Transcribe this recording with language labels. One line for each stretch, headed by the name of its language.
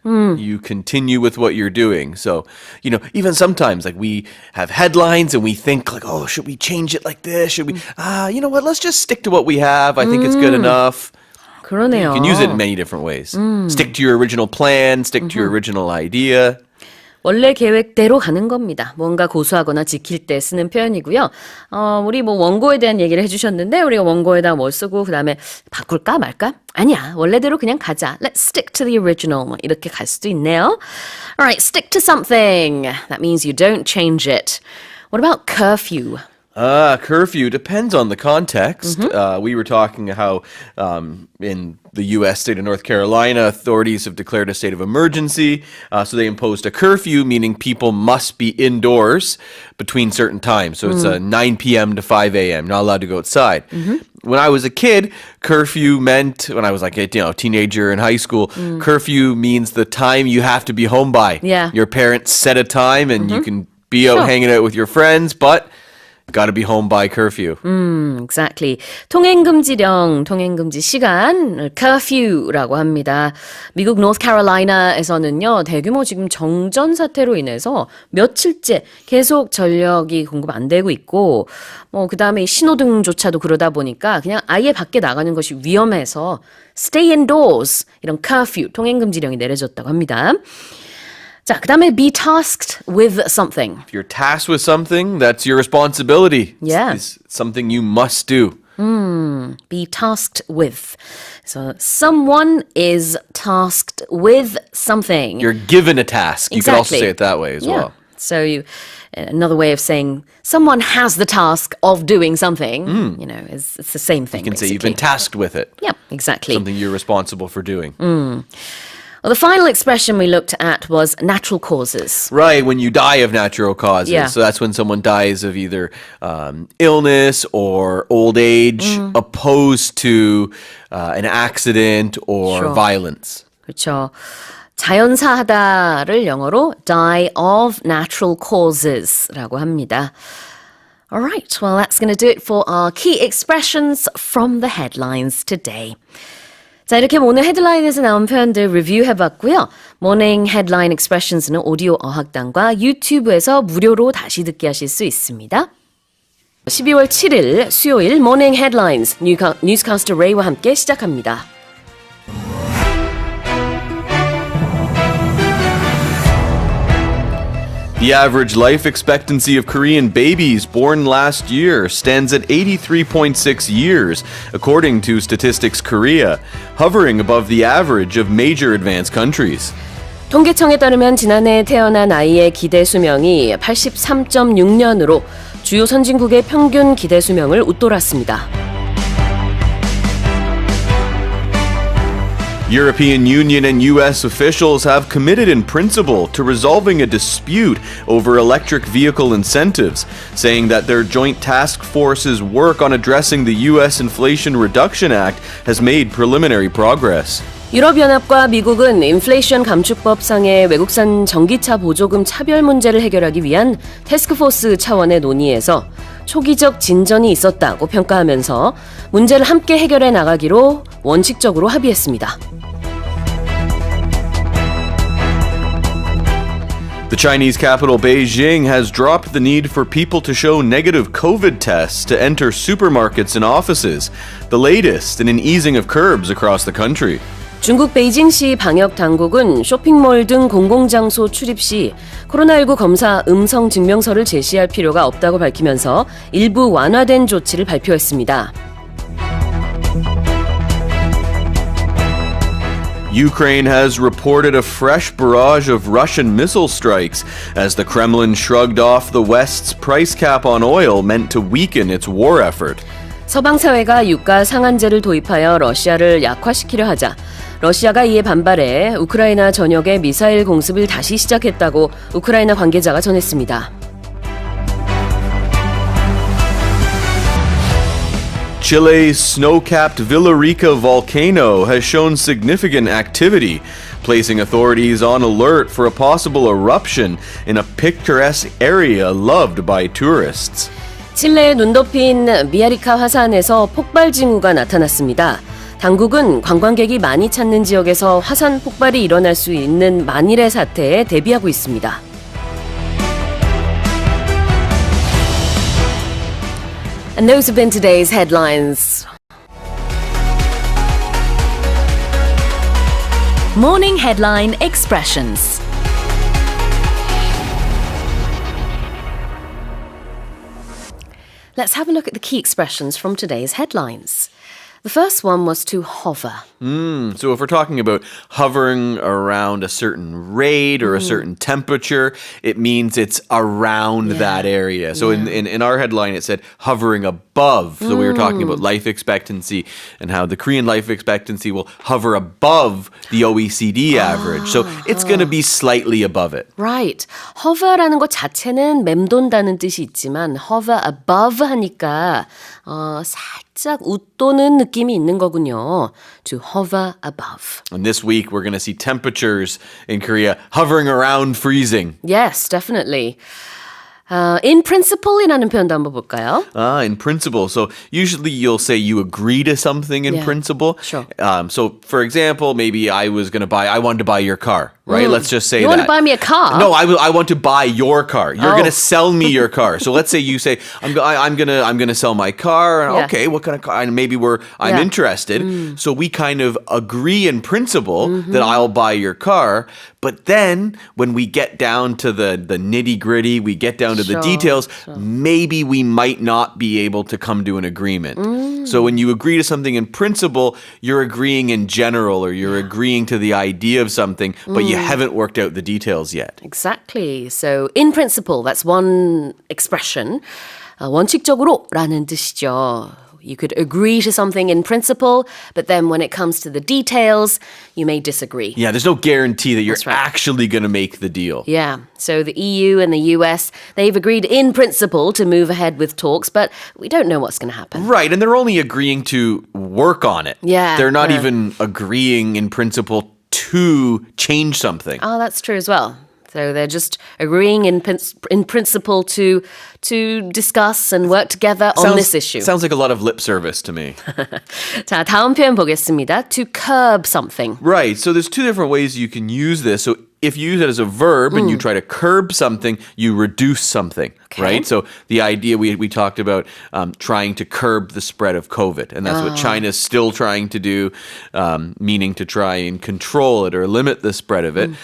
English: You continue with what you're doing. So, even sometimes like we have headlines and we think like, oh, should we change it like this? Should we, you know what? Let's just stick to what we have. I think it's good enough.
Korean: 그러네요.
English: You can use it in many different ways. Stick to your original plan, stick to your original idea.
Korean: 원래 계획대로 가는 겁니다. 뭔가 고수하거나 지킬 때 쓰는 표현이고요. 우리 뭐 원고에 대한 얘기를 해주셨는데 우리가 원고에다 뭘 쓰고 그 다음에 바꿀까 말까? 아니야. 원래대로 그냥 가자.
English: Let's stick to the original.
Korean: 뭐 이렇게 갈 수도 있네요.
English: Alright, stick to something. That means you don't change it. What about curfew? Curfew depends on the context. We were talking how in the U.S. state of North Carolina, authorities have declared a state of emergency. So they imposed a curfew, meaning people must be indoors between certain times. So it's 9 p.m. to 5 a.m., not allowed to go outside. When I was a kid, curfew meant, when I was like a teenager in high school, curfew means the time you have to be home by. Yeah. Your parents set a time and you can be out hanging out with your friends, but got to be home by curfew. Exactly.
Korean: 통행금지령, 통행금지 시간, curfew라고 합니다. 미국 노스캐롤라이나에서는요, 대규모 지금 정전 사태로 인해서 며칠째 계속 전력이 공급 안 되고 있고, 그 다음에 신호등조차도 그러다 보니까 그냥 아예 밖에 나가는 것이 위험해서
English: stay indoors,
Korean: 이런 curfew, 통행금지령이 내려졌다고 합니다. 자, 그 다음에
English: be tasked with something. If you're tasked with something, that's your responsibility. Yeah. It's something you must do. Be tasked with. So someone is tasked with something. You're given a task. You could also Exactly. say it that way as well. So another way of saying someone has the task of doing something, it's the same thing. You can say you've been tasked with it. Yeah, exactly. Something you're responsible for doing. Well, the final expression we looked at was natural causes. Right, when you die of natural causes. Yeah. So that's when someone dies of either illness or old age, opposed to an accident or Sure. violence.
Korean: 그렇죠. 자연사하다를 영어로
English: die of natural causes
Korean: 라고 합니다.
English: All right, well, that's going to do it for our key expressions from the headlines today.
Korean: 자, 이렇게 오늘 헤드라인에서 나온 표현들 리뷰해봤고요. 모닝 헤드라인 익스프레션스는 오디오 어학당과 유튜브에서 무료로 다시 듣게 하실 수 있습니다. 12월 7일 수요일 모닝 헤드라인스 뉴스캐스터 레이와 함께 시작합니다.
English: The average life expectancy of Korean babies born last year stands at 83.6 years, according to Statistics Korea, hovering above the average of major advanced countries.
Korean: 통계청에 따르면 지난해 태어난 아이의 기대 수명이 83.6년으로 주요 선진국의 평균 기대 수명을 웃돌았습니다.
English: European Union and U.S. officials have committed in principle to resolving a dispute over electric vehicle incentives, saying that their joint task force's work on addressing the U.S. Inflation Reduction Act has made preliminary progress.
Korean: 유럽연합과 미국은 인플레이션 감축법상의 외국산 전기차 보조금 차별 문제를 해결하기 위한 태스크포스 차원의 논의에서 초기적 진전이 있었다고 평가하면서 문제를 함께 해결해 나가기로 원칙적으로 합의했습니다.
English: The Chinese capital Beijing has dropped the need for people to show negative COVID tests to enter supermarkets and offices, the latest in an easing of curbs across the country.
Korean: 중국 베이징시 방역 당국은 쇼핑몰 등 공공장소 출입 시 코로나19 검사 음성 증명서를 제시할 필요가 없다고 밝히면서 일부 완화된 조치를 발표했습니다.
English: Ukraine has reported a fresh barrage of Russian missile strikes as the Kremlin shrugged off the West's price cap on oil meant to weaken its war effort.
Korean: 서방 사회가 유가 상한제를 도입하여 러시아를 약화시키려 하자 러시아가 이에 반발해 우크라이나 전역에 미사일 공습을 다시 시작했다고 우크라이나 관계자가 전했습니다.
English: Chile's snow-capped Villarrica volcano has shown significant activity, placing authorities on alert for a possible eruption in a picturesque area loved by tourists.
Korean: 칠레의 눈 덮인 미아리카 화산에서 폭발 징후가 나타났습니다. 당국은 관광객이 많이 찾는 지역에서 화산 폭발이 일어날 수 있는 만일의 사태에 대비하고 있습니다.
English: And those have been today's headlines. Morning Headline Expressions. Let's have a look at the key expressions from today's headlines. The first one was to hover. So if we're talking about hovering around a certain rate or a certain temperature, it means it's around that area. So in our headline, it said hovering above. So we were talking about life expectancy and how the Korean life expectancy will hover above the OECD average. So it's going to be slightly above it. Right.
Korean: hover라는 것 자체는 맴돈다는 뜻이 있지만
English: hover above
Korean: 하니까 살짝 웃도는 느낌이 있는 거군요.
English: To hover above. And this week, we're going to see temperatures in Korea hovering around freezing. Yes, definitely.
Korean: In principle이라는 표현도 한번 볼까요?
English: In principle. So usually you'll say you agree to something in Yeah, principle. sure. So for example, maybe I wanted to buy your car, right? Let's just say You want to buy me a car? No, I want to buy your car. You're going to sell me your car. So let's say you say I'm going to sell my car. Yeah. Okay, what kind of car? And maybe I'm Yeah. interested. So we kind of agree in principle that I'll buy your car. But then when we get down to the nitty-gritty, we get down to the Sure, details, maybe we might not be able to come to an agreement. So when you agree to something in principle, you're agreeing in general or you're agreeing to the idea of something, but you haven't worked out the details yet. Exactly. So in principle, that's one expression.
Korean: 원칙적으로라는 뜻이죠.
English: You could agree to something in principle, but then when it comes to the details, you may disagree. Yeah, there's no guarantee that you're That's right. actually going to make the deal. Yeah, so the EU and the US, they've agreed in principle to move ahead with talks, but we don't know what's going to happen. Right, and they're only agreeing to work on it. Yeah, They're not yeah. even agreeing in principle to change something. Oh, that's true as well. So they're just agreeing in principle to discuss and work together on this issue. Sounds like a lot of lip service to me.
Korean: 자, 다음 표현 보겠습니다.
English: To curb something. Right, so there's two different ways you can use this. So if you use it as a verb and you try to curb something, you reduce something, right? So the idea we talked about trying to curb the spread of COVID, and that's what China's still trying to do, meaning to try and control it or limit the spread of it.